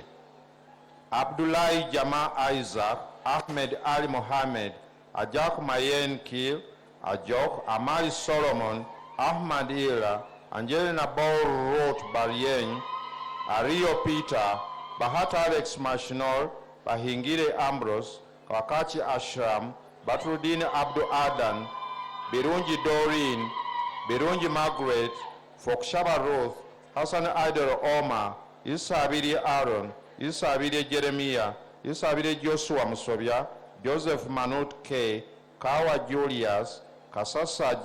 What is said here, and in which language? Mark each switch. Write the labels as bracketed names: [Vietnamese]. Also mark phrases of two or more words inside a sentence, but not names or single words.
[English] Abdullahi Jama Isaac, Ahmed Ali Mohammed, Ajak Mayen Kil, Ajok, Amali Solomon, Ahmad Ira, Angelina Ball Roth Barien, Ario Peter, Bahata Alex Mashinol, Bahingire Ambrose, Kawakachi Ashram, Batrudin Abdul Adan, Birunji Doreen, Birunji Margaret, Fokshaba Ruth, Hassan Idol Omar, Isabidi Aaron, Isabidi Jeremiah, Isabidi Joshua Musobia, Joseph Manut K, Kawa Julius, Kasasa